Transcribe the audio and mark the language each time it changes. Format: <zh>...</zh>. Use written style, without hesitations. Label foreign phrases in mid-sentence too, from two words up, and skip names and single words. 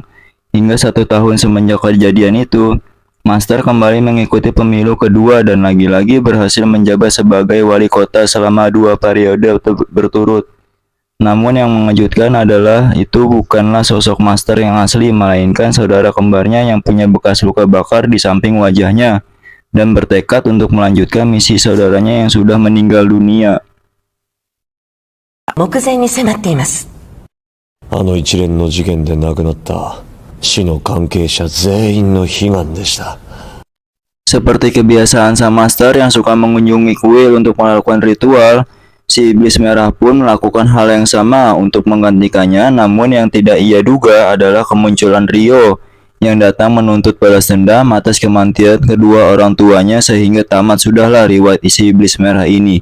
<id>Hingga 1 tahun semenjak kejadian itu, master kembali mengikuti pemilu kedua dan lagi-lagi berhasil menjabat sebagai wali kota selama 2 periode berturut. Namun yang mengejutkan adalah itu bukanlah sosok master yang asli, melainkan saudara kembarnya yang punya bekas luka bakar di samping wajahnya dan bertekad untuk melanjutkan misi saudaranya yang sudah meninggal dunia.</id> <ja>目前に迫っています。あの一連の事件で亡くなった死の関係者全員の悲願でした。</ja> <id>Seperti kebiasaan sang master yang suka mengunjungi kuil untuk melakukan ritual, si iblis merah pun melakukan hal yang sama untuk menggantikannya. Namun yang tidak ia duga adalah kemunculan Ryo yang datang menuntut balas dendam atas kematian kedua orang tuanya, sehingga tamat sudahlah riwayat isi iblis merah ini.</id>